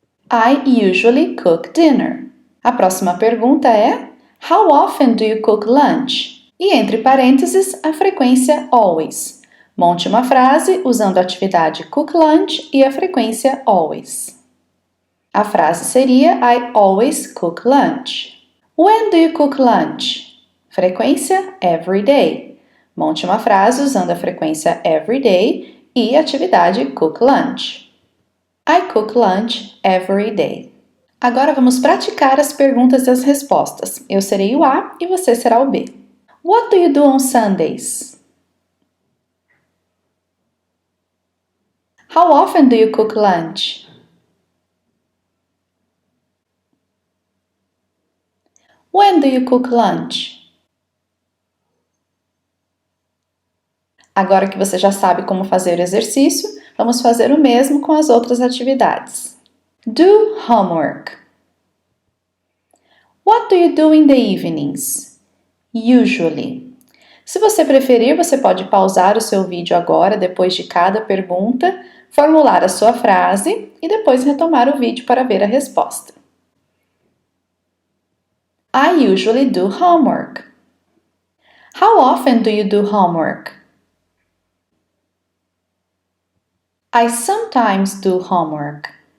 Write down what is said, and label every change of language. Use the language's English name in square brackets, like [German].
[English] I usually cook dinner. [Portuguese] A próxima pergunta é [English] How often do you cook lunch? [Portuguese] E entre parênteses, a frequência always. Monte uma frase usando a atividade cook lunch e a frequência always. A frase seria [English] I always cook lunch. When do you cook lunch? Frequência every day. [Portuguese] Monte uma frase usando a frequência every day e a atividade cook lunch. [English] I cook lunch every day. [Portuguese] Agora vamos praticar as perguntas e as respostas. Eu serei o A e você será o B. [English] What do you do on Sundays? How often do you cook lunch? When do you cook lunch? [Portuguese] Agora que você já sabe como fazer o exercício, vamos fazer o mesmo com as outras atividades. [English] Do homework. What do you do in the evenings? Usually. [Portuguese] Se você preferir, você pode pausar o seu vídeo agora, depois de cada pergunta, formular a sua frase e depois retomar o vídeo para ver a resposta. [English] I usually do homework. How often do you do homework? I sometimes do homework.